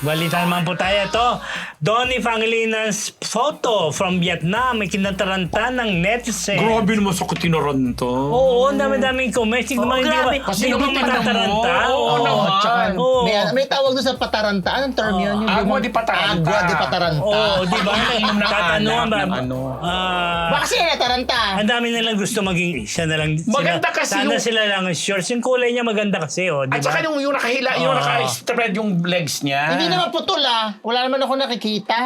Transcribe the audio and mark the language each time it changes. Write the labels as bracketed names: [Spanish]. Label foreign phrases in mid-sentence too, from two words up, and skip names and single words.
[Filipino] Balita naman po tayo. Ito, Donnie Pangalinan's [English] photo from Vietnam. [Filipino] May kinataranta ng netizen. Grabe naman sa kutinoron to. Oo, dami-daming comments. Hindi naman, grabe. Kasi hindi naman naman matataranta. Oo, Oo. naman. Tsaka, Oo. may tawag doon sa pataranta. Anong term yun? Yung Agua limang- de pataranta. [Spanish] Agua de [Filipino] pataranta. Oo, di ba? Inom ng Tatanungan alak ba? ng ano. Baka sila nataranta. Ang dami nilang gusto maging siya na lang. Maganda kasi sana yung- sila lang ang shorts. Yung kulay niya maganda kasi, oh, di At ba? saka yung nakahila, yung naka-spread yung legs niya. Hindi naman putol Wala naman ako nakikita.